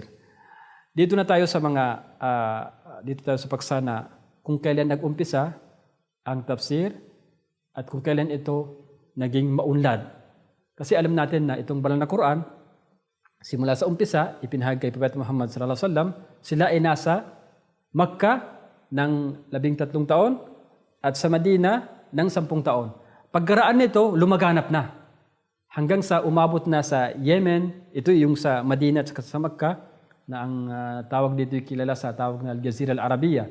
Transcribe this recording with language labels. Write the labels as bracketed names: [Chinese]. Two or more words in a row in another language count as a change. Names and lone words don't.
[Filipino] Dito na tayo sa dito tayo sa paksa na kung kailan nag-umpisa ang tafsir at kung kailan ito naging maunlad. Kasi alam natin na itong banal na Quran, simula sa umpisa, ipinahagi kay Prophet Muhammad [Arabic] صلى الله عليه وسلم, [Filipino] sila ay nasa Makkah ng 13 taon at sa Madina ng 10 taon. Pagkaraan nito, lumaganap na. Hanggang sa umabot na sa Yemen, ito yung sa Madina at sa Makkah, na ang tawag dito kilala sa tawag na Al-Jazira Al-Arabiya.